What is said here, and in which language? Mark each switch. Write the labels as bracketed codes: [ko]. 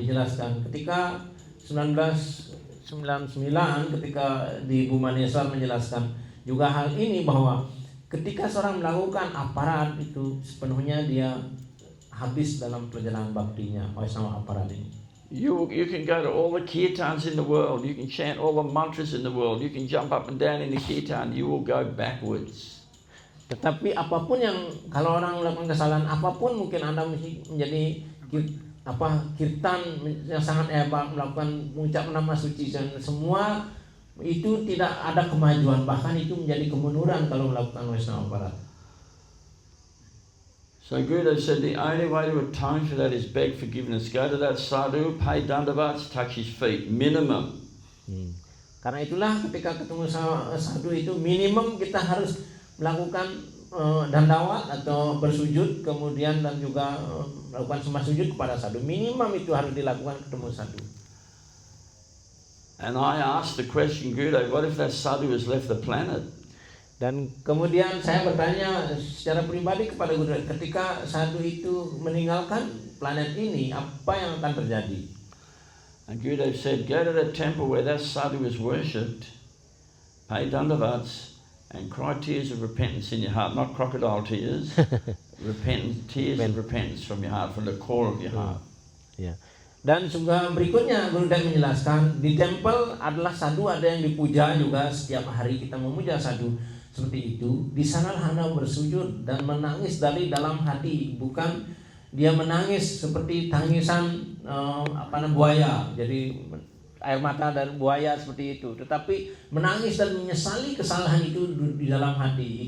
[id] Dijelaskan ketika 1999 ketika di Bhubaneswar menjelaskan juga hal ini, bahwa ketika seorang melakukan aparat itu sepenuhnya dia habis dalam perjalanan baktinya, Vaishnava aparat ini. [en] You can go to all the kirtans in the world, you can chant all the mantras in the world, you can jump up and down in the kirtan, you will go backwards. [id] Tetapi apapun yang, kalau orang melakukan kesalahan apapun, mungkin Anda menjadi kirtan yang sangat hebat, melakukan mengucap nama suci, dan semua itu tidak ada kemajuan, bahkan itu menjadi kemunduran kalau melakukan Vaishnava aparat. [en] So Gurudev said the only way to atone for that is beg forgiveness. Go to that sadhu, pay dandavats, touch his feet, minimum. [id] Karena itulah ketika ketemu sadhu itu minimum kita harus melakukan dandawat atau bersujud, kemudian dan juga melakukan sembah sujud kepada sadhu. Minimum itu harus dilakukan ketemu sadhu. [en] And I asked the question, Gurudev, what if that sadhu has left the planet? [id] Dan kemudian saya bertanya secara pribadi kepada Gurudev, ketika sadhu itu meninggalkan planet ini, apa yang akan terjadi? [en] And Gurudev said, go to the temple where that sadhu is worshipped, pay dandavats, and cry tears of repentance in your heart, not crocodile tears, tears of repentance from your heart, from the core of your heart. [id] Ya. Dan juga berikutnya Gurudev menjelaskan, di temple adalah sadhu, ada yang dipuja juga, setiap hari kita memuja sadhu seperti itu. Di sana Anda bersujud dan menangis dari dalam hati, bukan dia menangis seperti tangisan buaya, jadi air mata dari buaya seperti itu, tetapi menangis dan menyesali kesalahan itu di dalam hati.